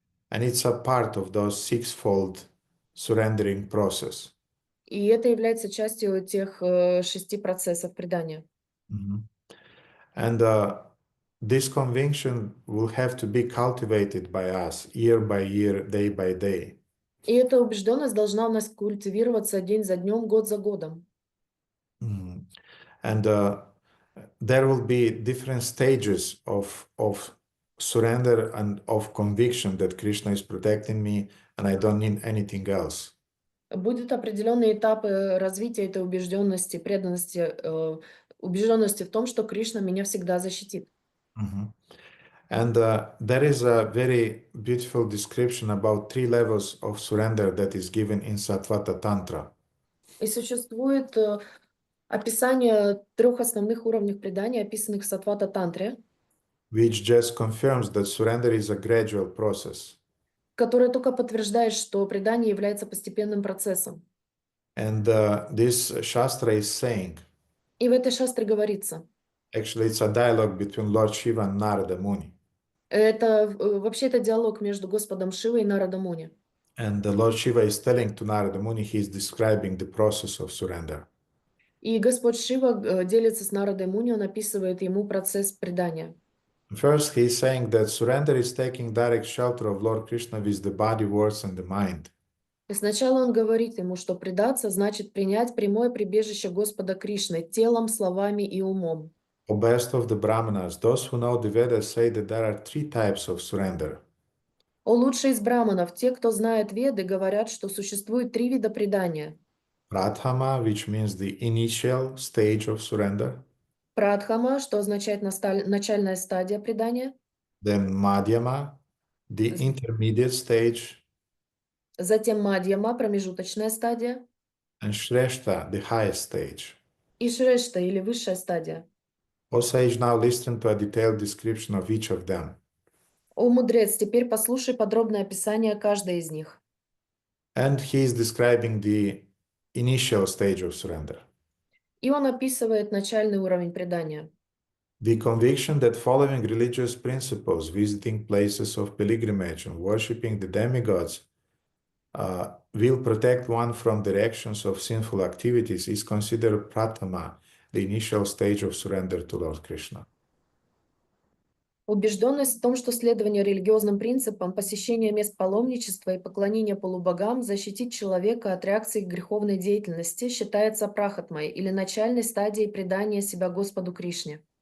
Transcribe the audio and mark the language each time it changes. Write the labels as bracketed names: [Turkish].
[English] And it's a part of those sixfold surrendering process. [Russian] И это является частью тех 6 процессов предания. [English] And this conviction will have to be cultivated by us year by year, day by day. [Russian] И эта убежденность должна у нас культивироваться день за днем, год за годом. [English] And there will be different stages of surrender and of conviction that Krishna is protecting me and I don't need anything else. [Russian] Будут определенные этапы развития этой убежденности, преданности, убежденности в том, что Кришна меня всегда защитит. [English] And there is a very beautiful description about 3 levels of surrender that is given in Sattvata Tantra. [Russian] И существует описание 3 основных уровней предания, описанных в Саттвата Тантре, [English] Which just confirms that surrender is a gradual process. [Russian] которое только подтверждает, что предание является постепенным процессом. [English] And this Shastra is saying, [Russian] И в этой шастре говорится, [English] actually it's a dialogue between Lord Shiva and Narada Muni. [Russian] вообще это диалог между Господом Шивой и Нарада Муни. [English] And the Lord Shiva is telling to Narada Muni, he is describing the process of surrender. [Russian] И Господь Шива делится с Нарадой Муни, он описывает ему процесс предания. [English] First, he is saying that surrender is taking direct shelter of Lord Krishna with the body, words, and the mind. [Russian] И сначала он говорит ему, что предаться значит принять прямое прибежище Господа Кришны телом, словами и умом. [English] O best of the Brahmanas, those who know the Vedas say that there are 3 types of surrender. [Russian] О лучшие из браманов, те, кто знает Веды, говорят, что существует 3 вида предания. [English] Pradhama, which means the initial stage of surrender. [Russian] Прадхама, что означает начальная стадия предания. [English] Then Madhyama, the intermediate stage. [Russian] Затем Мадьяма, промежуточная стадия. [English] And Shrestha, the highest stage. [Russian] И Шрешта, или высшая стадия. [English] O sage, now listen to a detailed description of each of them. [Russian] О мудрец, теперь послушай подробное описание каждой из них. [English] And he is describing the initial stage of surrender. [Russian] И он описывает начальный уровень предания. [English] The conviction that following religious principles, visiting places of pilgrimage and worshipping the demigods will protect one from the reactions of sinful activities is considered pratama, the initial stage of surrender to Lord Krishna. [Russian] Убежденность в том, что следование религиозным принципам, посещение мест паломничества и поклонение полубогам защитит человека от реакций к греховной деятельности, считается прахатмой или начальной стадией предания себя Господу Кришне.